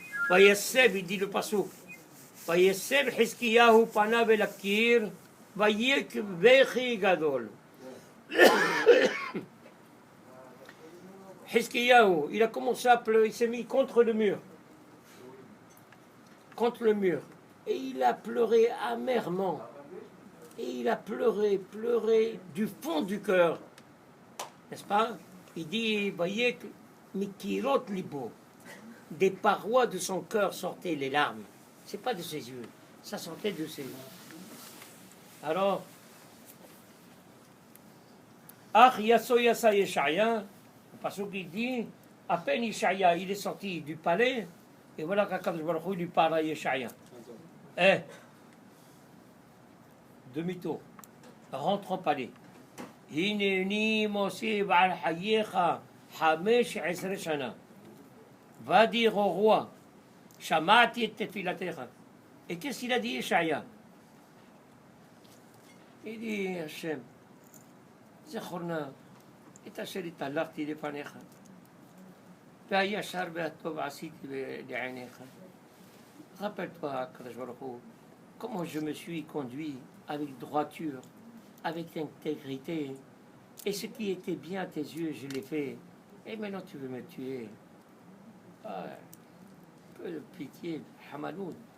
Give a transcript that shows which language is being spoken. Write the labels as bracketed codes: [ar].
[he] ויסב, [fr] il dit le pasuk, [he] ויסב חזקיהו פניו אל הקיר, ויק בכי גדול. [fr] Hizkiyahu, il a commencé à pleurer, il s'est mis contre le mur. Contre le mur. Et il a pleuré amèrement. Et il a pleuré, pleuré du fond du cœur. N'est-ce pas? Il dit, voyez, Mikirot Libo, des parois de son cœur sortaient les larmes. C'est pas de ses yeux, ça sortait de ses yeux. Alors, Ach Yasso Yassa Yeshaya, parce qu'il dit, à peine Yeshaya, il est sorti du palais, et voilà qu'Akadosh Baruch Hu lui parle à Yeshaya. Eh, demi-tour, rentre au palais. [he] Hineni Mosif al Hayecha, Hamesh Esre Shana. [fr] Va dire au roi, [he] Shamati et Tefilatecha. [fr] Et qu'est-ce qu'il a dit, Yeshaya? Il dit, [he] Hachem, זכורנה את אשר התהלכתי לפניך והישר והטוב עשיתי לעיניך. [fr] Rappelle-toi, Akadosh Baruch Hu, comment je me suis conduit avec droiture, avec intégrité, et ce qui était bien à tes yeux, je l'ai fait. Et maintenant tu veux me tuer. Ah, un peu de pitié, Hamaloun.